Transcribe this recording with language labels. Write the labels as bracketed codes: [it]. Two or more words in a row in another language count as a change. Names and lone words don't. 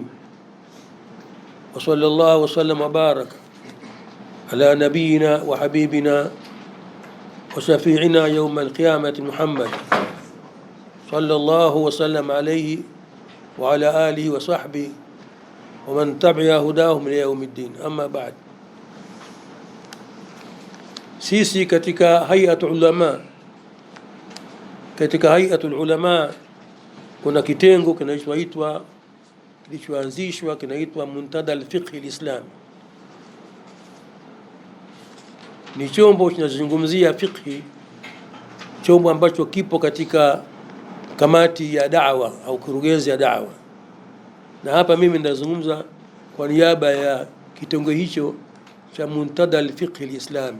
[ar] وصلى الله وسلم وبارك على نبينا وحبيبنا وشفيعنا يوم القيامة محمد صلى الله وسلم عليه وعلى آله وصحبه ومن تبع هداهم إلى يوم الدين. أما بعد, [sw] sisi katika [ar] هيئة العلماء [sw] kuna kitengo kilichoanzishwa kinaitwa Muntada al-Fiqh al-Islami. Ni chombo kinazungumzia fiqhi, chombo ambacho kipo katika kamati ya da'wa au kurugenzi ya da'wa, na hapa mimi ndazungumza kwa niaba ya kitengo hicho cha Muntada al-Fiqh al-Islami.